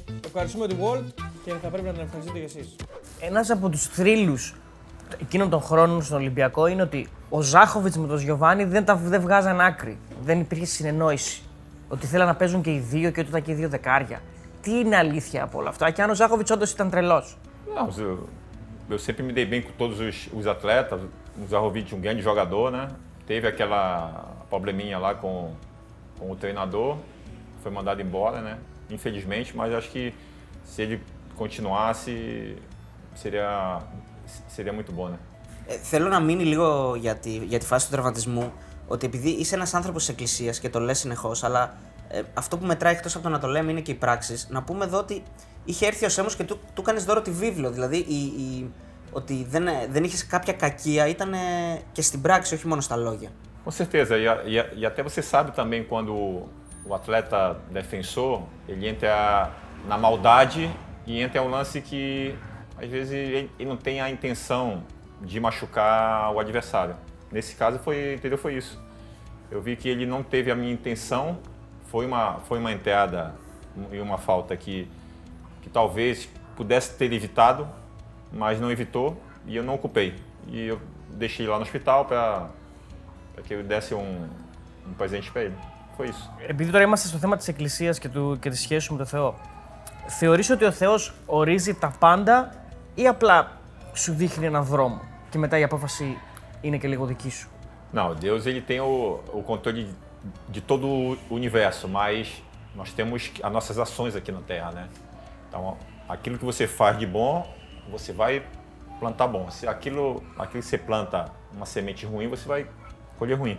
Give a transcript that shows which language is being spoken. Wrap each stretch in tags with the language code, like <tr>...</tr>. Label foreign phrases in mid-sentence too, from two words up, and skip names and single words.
<el>Ευχαριστούμε την Walt και θα πρέπει να την ευχαριστείτε κι εσείς. Ένας από τους θρύλους εκείνων των χρόνων στον Ολυμπιακό είναι ότι ο Ζάχοβιτς με τον Γιωβάνι δεν βγάζαν άκρη. Δεν υπήρχε συνεννόηση. Ότι θέλαν να παίζουν και οι δύο και ότι ήταν και οι δύο δεκάρια. Τι είναι αλήθεια από όλα αυτά, και αν ο Ζάχοβιτς όντως ήταν τρελός.</el> <pt>Eu sempre me dei bem com todos os atletas. O Zahovic, um grande jogador, né? Teve aquela probleminha lá com o treinador, foi mandado embora, né? Infelizmente, mas acho que se ele continuasse, seria muito bom, né?</pt> <el>Θέλω να μείνει λίγο για τη φάση του τραυματισμού, ότι επειδή είσαι ένας άνθρωπος της Εκκλησίας και το λες συνεχώς, αλλά αυτό που μετράει εκτός από το να το λέμε είναι και οι πράξεις. Να πούμε εδώ ότι είχε έρθει ο Σέμος και του κάνεις δώρο τη βίβλο. Δηλαδή ότι δεν είχες κάποια κακία, ήταν και στην πράξη, όχι μόνο στα λόγια.</el> <pt>Com certeza, e até você sabe também quando o atleta defensor, ele entra na maldade e entra um lance que às vezes ele não tem a intenção de machucar o adversário. Nesse caso foi isso. Eu vi que ele não teve a minha intenção, foi uma entrada e uma falta que talvez pudesse ter evitado, mas não evitou e eu não ocupei. E eu deixei lá no hospital para que eu desse um presente para ele. Foi isso.</pt> <el>Επειδή τώρα είμαστε στο θέμα της Εκκλησίας και της σχέσης σου με τον Θεό, θεωρείς ότι ο Θεός ορίζει τα πάντα ή απλά σου δείχνει έναν δρόμο και μετά η απόφαση είναι και λίγο δική σου?</el> <pt>Não, Deus ele tem o controle de todo o universo, mas nós temos as nossas ações aqui na Terra, né? Então, aquilo que você faz de bom, você vai plantar bom. Se aquilo que você planta uma semente ruim, você vai colher ruim.</pt>